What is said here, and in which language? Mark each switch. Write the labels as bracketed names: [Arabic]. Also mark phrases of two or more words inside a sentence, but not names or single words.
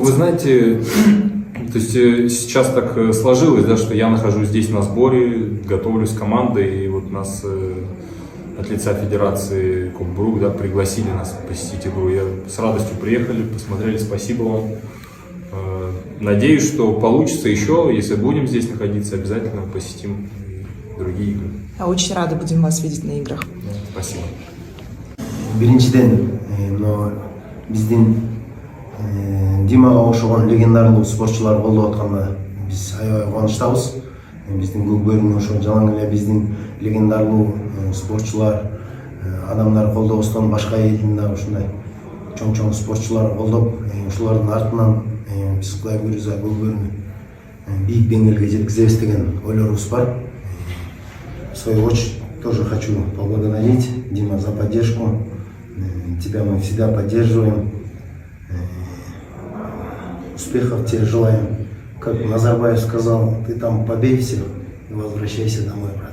[Russian] Вы знаете, то есть сейчас так сложилось, да, что я нахожусь здесь на сборе, готовлюсь с командой, и вот нас от лица Федерации Кокбурук, да, пригласили нас посетить игру. Я с радостью приехали, посмотрели, спасибо вам. Надеюсь, что получится еще, если будем здесь находиться, обязательно посетим другие игры. Очень рады будем вас видеть на играх. Спасибо. [Kyrgyz] Биринчиден, биздин Димага окшогон легендарлуу спортчулар колдоп атканда биз аябай кубанычтабыз. Биздин көкбөрүнү ошо жалаң эле биздин легендарлуу спортчулар, адамдар колдобостон башка элдин дагы ушундай чоң спортчулар колдоп, ушулардын артынан биз Кудай буйрса көкбөрүнү бийик деңгээлге жеткизебиз деген ойлорубуз бар. [Russian] В свою очередь тоже хочу поблагодарить, Дима, за поддержку. Тебя мы всегда поддерживаем. Успехов тебе желаем. Как Назарбаев сказал, ты там побей всех и возвращайся домой, брат.